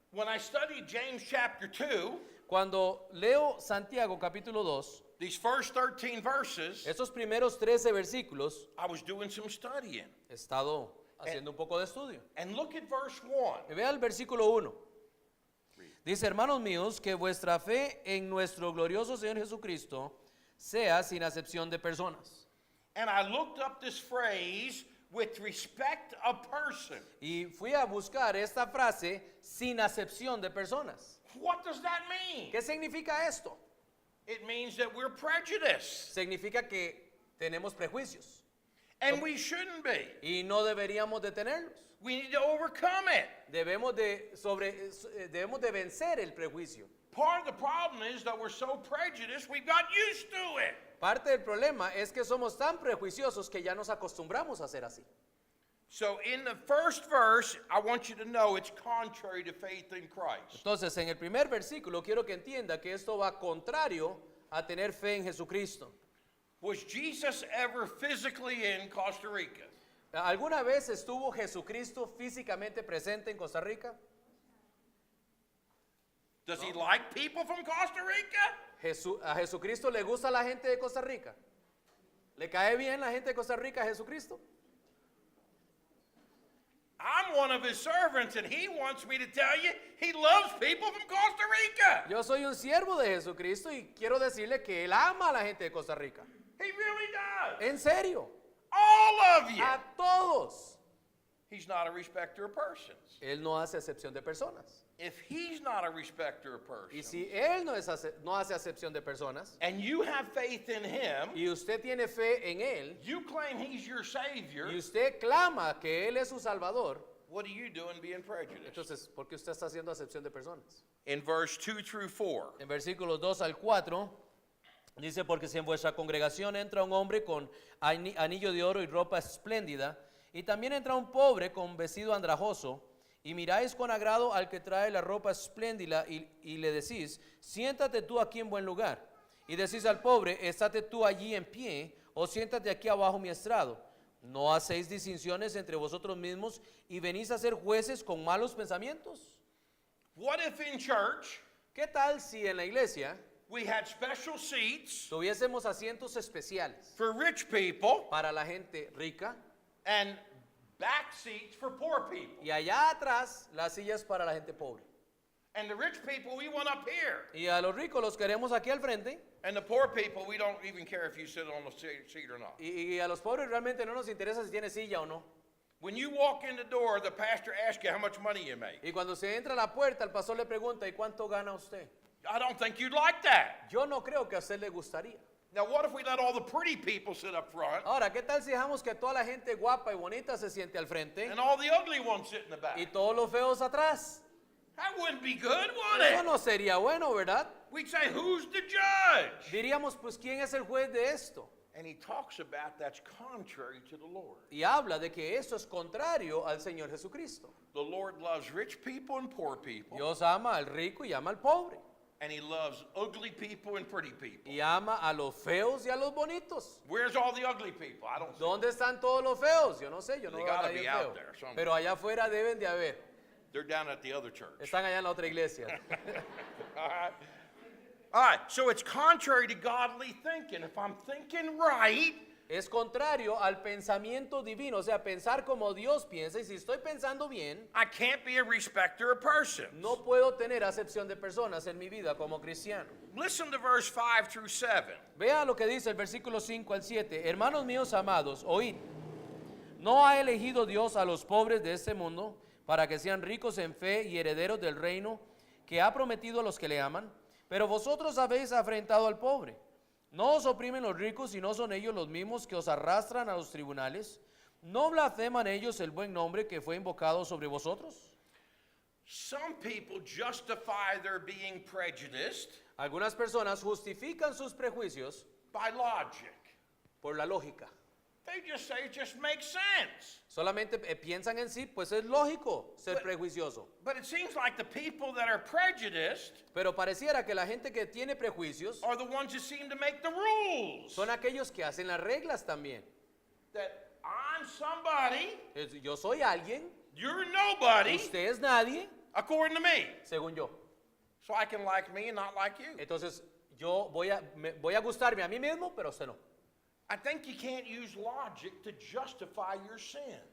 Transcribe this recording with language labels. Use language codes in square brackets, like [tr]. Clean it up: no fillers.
[en] When I studied James chapter 2, [es] Cuando leo Santiago capítulo 2, [en] these first 13 verses, [es] esos primeros 13 versículos, [en] I was doing some studying. [es] he estado haciendo un poco de estudio. [en] And look at verse 1. [es] Y vea el versículo 1. Dice, hermanos míos, que vuestra fe en nuestro glorioso Señor Jesucristo sea sin acepción de personas. [en] And I looked up this phrase with respect of person. [es] Y fui a buscar esta frase, sin acepción de personas. [en] What does that mean? [es] ¿Qué significa esto? [en] It means that we're prejudiced. [es] Significa que tenemos prejuicios [en] And we shouldn't be. [es] y no deberíamos de tenerlos. [en] We need to overcome it. [es] Debemos de vencer el prejuicio. [en] Part of the problem is that we're so prejudiced, we've got used to it. [es] Parte del problema es que somos tan prejuiciosos que ya nos acostumbramos a ser así. [en] So in the first verse, I want you to know it's contrary to faith in Christ. [es] Entonces, en el primer versículo quiero que entienda que esto va contrario a tener fe en Jesucristo. [en] Was Jesus ever physically in Costa Rica? [es] ¿Alguna vez estuvo Jesucristo físicamente presente en Costa Rica? [en] Does he like people from Costa Rica? [es] ¿A Jesucristo le gusta la gente de Costa Rica? ¿Le cae bien la gente de Costa Rica a Jesucristo? [en] I'm one of his servants, and he wants me to tell you he loves people from Costa Rica. [es] Yo soy un siervo de Jesucristo y quiero decirle que Él ama a la gente de Costa Rica. [en] He really does. [es] En serio, [en] All of you. [es] a todos. [en] He's not a respecter of persons. [es] Él no hace acepción de personas. [en] If he's not a respecter of [es] Y [en] persons, [es] si Él no hace acepción de personas, [en] and you have faith in him, [es] y usted tiene fe en Él, [en] you claim he's your Savior, [es] y usted clama que Él es su Salvador, [en] what are you doing being prejudiced? [es] entonces, ¿por qué usted está haciendo acepción de personas? [en] In verse 2 through 4, [es] En versículos 2 al 4, dice, porque si en vuestra congregación entra un hombre con anillo de oro y ropa espléndida, y también entra un pobre con vestido andrajoso, y miráis con agrado al que trae la ropa espléndida y le decís, siéntate tú aquí en buen lugar. Y decís al pobre, estate tú allí en pie, o siéntate aquí abajo mi estrado. ¿No hacéis distinciones entre vosotros mismos y venís a ser jueces con malos pensamientos? [en] what if in church [es] ¿Qué tal si en la iglesia [en] we had special seats [es] tuviésemos asientos especiales [en] for rich people [es] para la gente rica [en] and back seats for poor people? [es] y allá atrás las sillas para la gente pobre? [en] And the rich people, we want up here. [es] Y a los ricos los queremos aquí al frente [en] And the poor people, we don't even care if you sit on the seat or not. [es] y a los pobres realmente no nos interesa si tiene silla o no. [en] When you walk in the door, the pastor asks you how much money you make. [es] Y cuando se entra a la puerta, el pastor le pregunta, ¿y cuánto gana usted? [en] I don't think you'd like that. [es] Yo no creo que a usted le gustaría. [en] Now, what if we let all the pretty people sit up front [es] Ahora, ¿qué tal si dejamos que toda la gente guapa y bonita se siente al frente [en] and all the ugly ones sit in the back? [es] y todos los feos atrás? [en] That wouldn't be good, would [es] Eso [en] it? [es] no sería bueno, ¿verdad? [en] We'd say, who's the judge? [es] Diríamos, pues, ¿quién es el juez de esto? [en] And he talks about that's contrary to the Lord. [es] Y habla de que esto es contrario al Señor Jesucristo. [en] The Lord loves rich people and poor people, [es] Dios ama al rico y ama al pobre. [en] and he loves ugly people and pretty people. [es] Y ama a los feos y a los bonitos. [en] Where's all the ugly people? I don't see. [es] ¿Dónde están todos los feos? Yo no sé, yo no [en] They [es] veo a [en] gotta [es] nadie [en] be out there somewhere. [es] Pero allá afuera deben de haber. [en] They're down at the other church. [es] Están allá en la otra iglesia. [en] All right. All right, so it's contrary to godly thinking. If I'm thinking right, [es] Es contrario al pensamiento divino, o sea, pensar como Dios piensa. Y si estoy pensando bien, [en] I can't be a respecter of persons. [es] no puedo tener acepción de personas en mi vida como cristiano. [en] Listen to verse 5 through 7. [es] Vea lo que dice el versículo 5 al 7. Hermanos míos amados, oíd. ¿No ha elegido Dios a los pobres de este mundo para que sean ricos en fe y herederos del reino que ha prometido a los que le aman? Pero vosotros habéis afrentado al pobre. No os oprimen los ricos y no son ellos los mismos que os arrastran a los tribunales. ¿No blasfeman ellos el buen nombre que fue invocado sobre vosotros? [en] Some people justify their being prejudiced [es] Algunas personas justifican sus prejuicios [en] by logic. [es] por la lógica. [en] They just say it just makes sense. [es] Solamente piensan en sí, pues es lógico ser prejuicioso. [en] But it seems like the people that are prejudiced [es] Pero pareciera que la gente que tiene prejuicios [en] are the ones who seem to make the rules. [es] son aquellos que hacen las reglas también. [en] That I'm somebody, [es] Yo soy alguien, [en] you're nobody, [es] usted es nadie, [en] according to me. [es] según yo. [en] So I can like me and not like you. [es] Entonces yo voy a gustarme a mí mismo, pero usted no. [en] I think you can't use logic to justify your sin.